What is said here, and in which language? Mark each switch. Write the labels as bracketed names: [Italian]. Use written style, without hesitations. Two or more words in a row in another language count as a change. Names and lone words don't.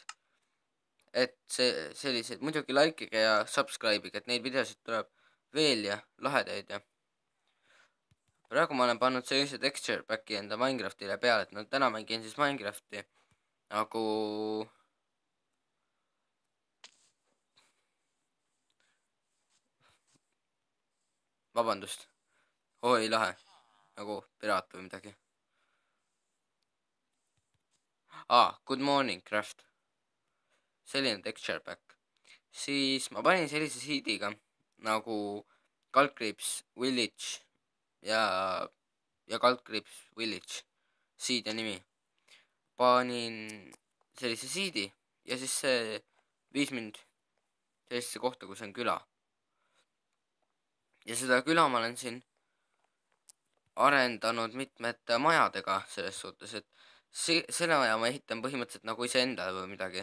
[Estonian] Et sellised, muidugi likeige ja subscribe'ige, et neid videosid tuleb veel ja lahedaid ja praegu ma olen pannud sellise [English] texture pack'i [Estonian] enda Minecraftile peale, et no täna mängin siis Minecrafti nagu vabandust, oi lahe, nagu piraat või midagi. [English] Good morning craft, selline texture pack. [Estonian] Siis ma panin sellise seediga nagu kaldkriips village ja kaldkriips village, seed ja nimi. Panin sellise seedi ja siis see viis mind sellisesse kohta, kus on küla. ja seda küla ma olen siin arendanud mitmete majadega, selles suhtes, et selle maja ma ehitan põhimõtteliselt nagu iseendale või midagi.